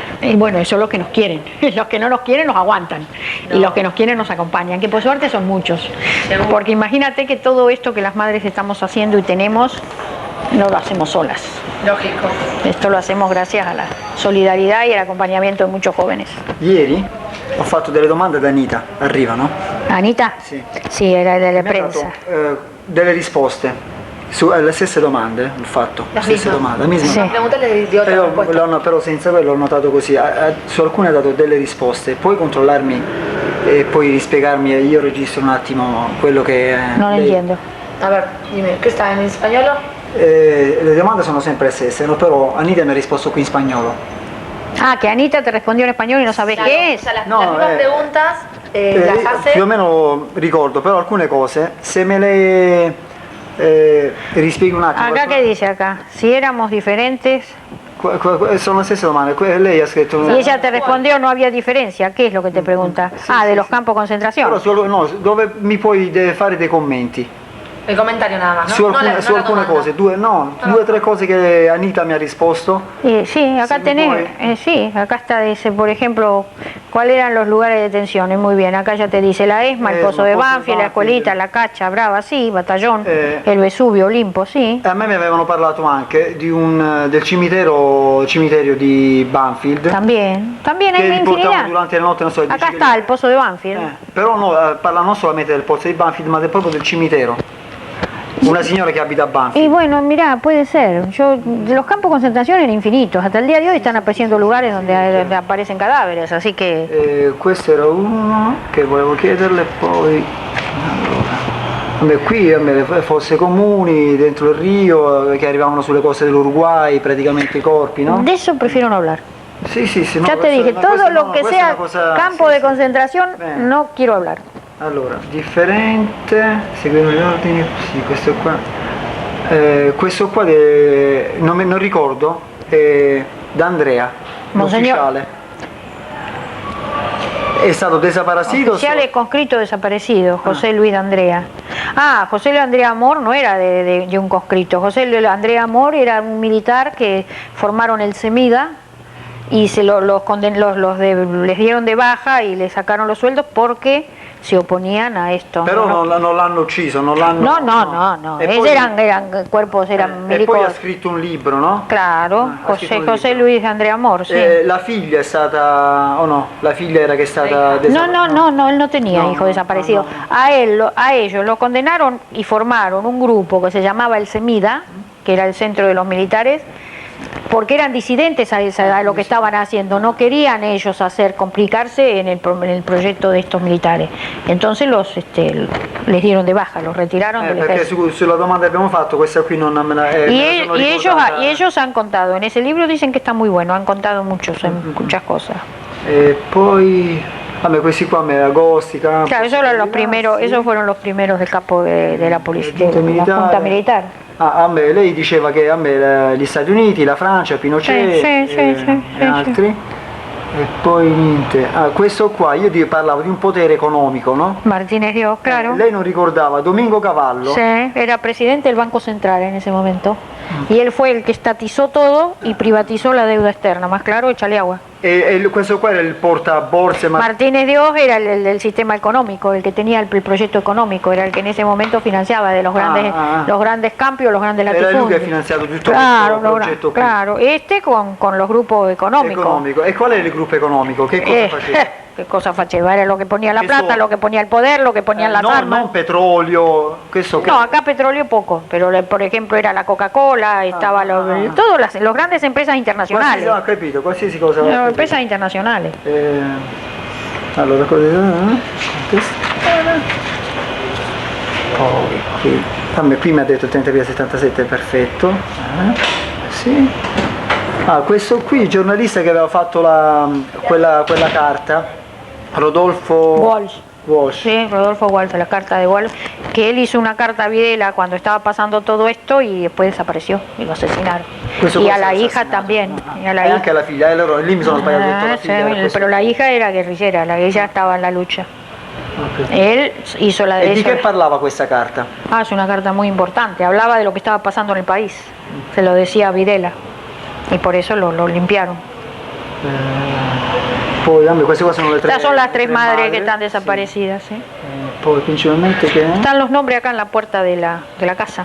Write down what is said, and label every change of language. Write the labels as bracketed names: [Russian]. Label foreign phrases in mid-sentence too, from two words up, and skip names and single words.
[Spanish] Y bueno, eso es los que nos quieren. Los que no nos quieren nos aguantan. No. Y los que nos quieren nos acompañan, que por suerte son muchos. Seguro. Porque imagínate que todo esto que las madres estamos haciendo y tenemos, no lo hacemos solas. Lógico. Esto lo hacemos gracias a la solidaridad y al acompañamiento de muchos jóvenes. [Italian] Ieri ho fatto delle domande ad Anita, arriva, no? [Spanish] ¿Anita? [Italian] Sì. [Spanish] Sí, era de la [Italian] Mi ha [Spanish] prensa. [Italian] dato delle risposte alle stesse domande, ho fatto, [Spanish] La [Italian] stesse [Spanish] misma. domande, la misma. [Italian] Sì. [Spanish] Pregúntale di otra respuesta. [Italian] Però senza quello ho notato così, su alcune ha dato delle risposte, puoi controllarmi e poi rispiegarmi e io registro un attimo quello che... [Spanish] No lo [Italian] lei- [Spanish] entiendo. A ver, dime, ¿qué está en español? [Italian] Le domande sono sempre le stesse, no? Però Anita mi ha risposto qui in spagnolo. [Spanish] Ah, que Anita te respondió en español y no sabés qué es. O sea, las No, mismas preguntas las hace. [Italian] Più o meno ricordo, però alcune cose, se me le rispieghi un attimo. [Spanish] Acá, ¿qué dice acá? Si éramos diferentes... [Italian] Sono le stesse domande, lei ha scritto... [Spanish] Y ella te respondió, no había diferencia. ¿Qué es lo que te pregunta? Sí, Ah, sí, de los sí. campos de concentración. [Italian] Però dove mi puoi fare dei commenti [Spanish] El comentario nada más, ¿no? [Italian] su [Spanish] No [Italian] alcune, [Spanish] la [Italian] su alcune domanda. cose, due o tre cose che Anita mi ha risposto. [Spanish] Sí, acá Sí, tenés, voy. sí, acá está, dice, por ejemplo, ¿cuáles eran los lugares de detención? Muy bien, acá ya te dice la ESMA, el Pozo de Banfield, la Escuelita, la Cacha, Brava, sí, Batallón, el Vesubio, Olimpo, sí. [Italian] A me mi avevano parlato anche del cimitero di Banfield. [Spanish] También [Italian] Che [Spanish] hay [Italian] riportavano [Spanish] infinidad. [Italian] durante la notte, non so, [Spanish] Acá [Italian] dici [Spanish] está el Pozo de Banfield. [Italian] però no, parla non solamente del pozzo di Banfield, ma proprio del cimitero. Una signora che abita a Banfield. [Spanish] Y bueno, mirá, puede ser. Los campos de concentración eran infinitos. Hasta el día de hoy están apareciendo lugares donde aparecen cadáveres, así que... [Italian] Questo era uno che volevo chiederle, poi allora, vabbè, qui le fosse comuni dentro il Rio che arrivavano sulle coste dell'Uruguay, praticamente i corpi, no? [Spanish] De eso prefiero no hablar. [Italian] Sì, no, [Spanish] Ya te dije, todo lo que [Italian] questa è [Spanish] sea [Italian] una cosa- [Spanish] campo [Italian] sì, [Spanish] de [Italian] sì. [Spanish] concentración, [Italian] Bene. [Spanish] no quiero hablar. [Italian] Allora, differente, seguendo gli ordini, sì, questo qua. Questo qua non ricordo, da Andrea, [Spanish] Monseñor. [Italian] l'ufficiale. È stato desaparecido. [Spanish] Oficial conscrito desaparecido, José Luis de Andrea. Ah, José Luis de Andrea Amor no era de un conscrito. José Luis de Andrea Amor era un militar que formaron el CEMIDA y les dieron de baja y le sacaron los sueldos porque se oponían a esto. [Italian] Però non l'hanno ucciso, non l'hanno... [Spanish] No. [Italian] E [Spanish] Ellos [Italian] poi- [Spanish] eran cuerpos, eran [Italian] e poi [Spanish] milicos. [Italian] ha scritto un libro, no? [Spanish] Claro, [Italian] ha scritto un [Spanish] José [Italian] libro. [Spanish] Luis de Andrea Amor, sí. [Italian] La figlia è stata... o no? La figlia era che è stata [Spanish] No, él no tenía No, hijo no, desaparecido. no. A ellos lo condenaron y formaron un grupo que se llamaba el CEMIDA, que era el centro de los militares, porque eran disidentes a esa edad lo que estaban haciendo, no querían ellos complicarse en el proyecto de estos militares. Entonces les dieron de baja, los retiraron del [Italian] perché [Spanish] ejército. [Italian] sulla domanda che abbiamo fatto, questa qui non me la [Spanish] Y ellos han contado, en ese libro dicen que está muy bueno, han contado muchas cosas. [Italian] Poi, vabbè, questi qua, Agosti, [Spanish] Campos. Claro, esos fueron los primeros del capo de la policía, de la Junta Militar. [Italian] A me, lei diceva che a me gli Stati Uniti, la Francia, Pinochet e altri. E poi niente. Questo qua, io parlavo di un potere economico, no? [Spanish] Martínez Dios, claro. [Italian] Lei non ricordava Domingo Cavallo? [Spanish] Sí, era presidente del Banco Central en ese momento. Y él fue el que estatizó todo y privatizó la deuda externa. Más claro, échale agua. [Italian] Questo qua era il portaborse. [Spanish] Martínez Dios era el del sistema económico, el que tenía el proyecto económico, era el que en ese momento financiaba de los grandes cambios, los grandes latifundios. [Italian] Era lui che ha finanziato tutto [Spanish] claro, [Italian] questo progetto qui. [Spanish] Claro, con los grupos económicos. [Italian] E qual era il gruppo economico? Che cosa faceva? [Spanish] ¿Qué cosa faceva? Era lo que ponía la plata, lo que ponía el poder, lo que ponían las armas. [Italian] Non petrolio, questo [Spanish] No, acá petróleo poco, pero por ejemplo era la Coca-Cola, estaba todas las grandes empresas internacionales. [Italian] Ho capito, qualsiasi cosa. [Spanish] Empresas internacionales. [Italian] Allora, poi qui mi ha detto 30 via 77, perfetto. Sì. Questo qui, il giornalista che aveva fatto quella carta, Rodolfo Walsh. [Spanish] Sí, Rodolfo Walsh, la carta de Walsh, que él hizo una carta a Videla cuando estaba pasando todo esto y después desapareció y lo asesinaron. Y a la hija también. Y a la hija. [Italian] Anche la figlia, lì mi sono sbagliato detto la figlia. [Spanish] Pero la hija era guerrillera, ella estaba en la lucha. Él hizo la de ¿Y de qué [Italian] parlava questa carta? [Spanish] Es una carta muy importante, hablaba de lo que estaba pasando en el país, se lo decía a Videla y por eso lo limpiaron. [Italian] Poi queste qua sono le tre. [Spanish] Estas son las tres madres que están desaparecidas. [Italian] Sì. Poi principalmente che. [Spanish] Están los nombres acá en la puerta de la casa.